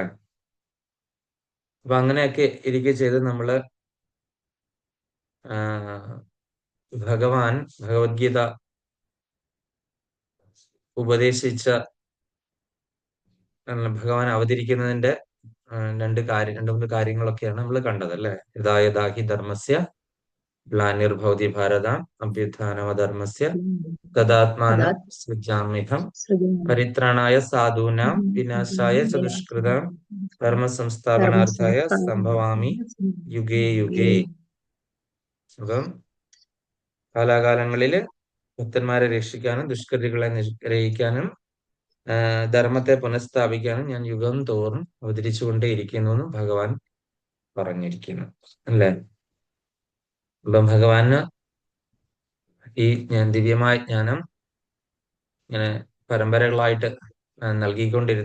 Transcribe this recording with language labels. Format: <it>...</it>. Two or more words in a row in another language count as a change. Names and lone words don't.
<ml>അപ്പൊ അങ്ങനെയൊക്കെ ഇരിക്കെ ചെയ്ത് നമ്മള് ഭഗവാൻ ഭഗവത്ഗീത ഉപദേശിച്ച ഭഗവാൻ അവതരിക്കുന്നതിന്റെ രണ്ട് മൂന്ന് കാര്യങ്ങളൊക്കെയാണ് നമ്മൾ കണ്ടത് അല്ലെ.</ml> <sa>യഥാ യഥാ ഹി ധർമ്മസ്യ ഗ്ലാനിർഭവതി ഭാരത അഭ്യുത്ഥാനമധർമ്മസ്യ തദാത്മാനം സൃജാമ്യഹം പരിത്രാണായ സാധൂനാം വിനാശായ ച ദുഷ്കൃതാം ധർമ്മ സംസ്ഥാപനാർത്ഥായ സംഭവാമി യുഗേ യുഗേ.</sa> <ml>അപ്പം കാലാകാലങ്ങളില് ഭക്തന്മാരെ രക്ഷിക്കാനും ദുഷ്കൃതികളെ നിഗ്രഹിക്കാനും ധർമ്മത്തെ പുനഃസ്ഥാപിക്കാനും ഞാൻ യുഗം തോറും അവതരിച്ചുകൊണ്ടേയിരിക്കുന്നു എന്ന് ഭഗവാൻ പറഞ്ഞിരിക്കുന്നു അല്ലേ. അപ്പം ഭഗവാന് ഈ ദിവ്യമായ ജ്ഞാനം ഇങ്ങനെ പരമ്പരകളായിട്ട് നൽകിക്കൊണ്ടിരുന്നു.</ml>